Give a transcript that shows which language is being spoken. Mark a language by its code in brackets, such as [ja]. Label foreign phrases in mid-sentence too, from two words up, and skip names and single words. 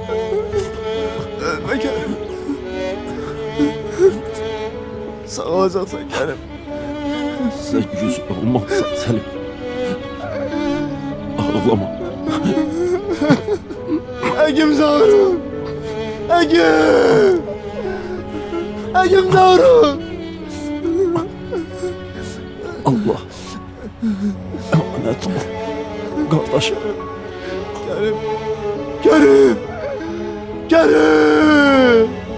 [tr] Ölme Kerim! Sağ olacaksan Kerim! [az] Sən güclü olmaqsan Səlim. Ağlama. Hakim Zavru! Hakim! Hakim Zavru! [tr] Allah emanet ol kardeşim. Kerim! Kerim! Kerim!